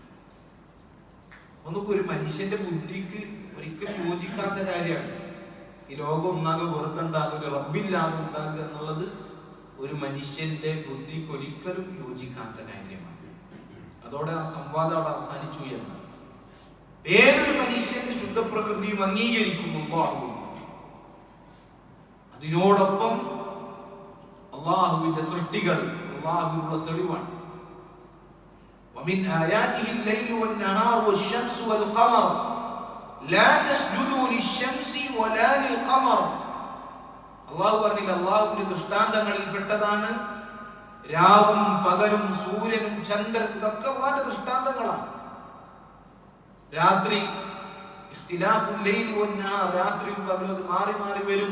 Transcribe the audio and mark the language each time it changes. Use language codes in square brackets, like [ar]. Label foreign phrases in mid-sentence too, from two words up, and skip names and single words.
[ml] ഒന്നൊക്കെ ഒരു മനുഷ്യന്റെ ബുദ്ധിക്ക് ഒരിക്കലും യോജിക്കാത്ത കാര്യമാണ് ഈ ലോകം ഒന്നാകെ വെറുതെ ഉണ്ടാകുക, ഒരു റബ്ബില്ലാതെ ഉണ്ടാകുക എന്നുള്ളത് ഒരു മനുഷ്യന്റെ ബുദ്ധിക്ക് ഒരിക്കലും യോജിക്കാത്ത കാര്യമാണ്. അതോടെ ആ സംവാദം അവിടെ അവസാനിച്ചു എന്ന്. ഏതൊരു മനുഷ്യന്റെ ശുദ്ധപ്രകൃതിയും അംഗീകരിക്കുന്നു അല്ലാഹു. അതിനോടൊപ്പം അല്ലാഹുവിന്റെ സൃഷ്ടികൾ അല്ലാഹുവിനുള്ള തെളിവാണ്. [ar] ومن آياته الليل والنهار والشمس والقمر لا تسجدوا للشمس ولا للقمر. [ml] അല്ലാഹു പറഞ്ഞില്ല, അല്ലാഹുവിന്റെ ദൃഷ്ടാന്തങ്ങളിൽ പെട്ടതാണ് രാവും പകലും സൂര്യനും ചന്ദ്രനും. ഇതൊക്കെ അല്ലാഹുവിന്റെ ദൃഷ്ടാന്തങ്ങളാണ്. രാത്രി [ar] اختلاف الليل والنهار, [ml] രാത്രിയും പകലും അത് മാറി മാറി വരും.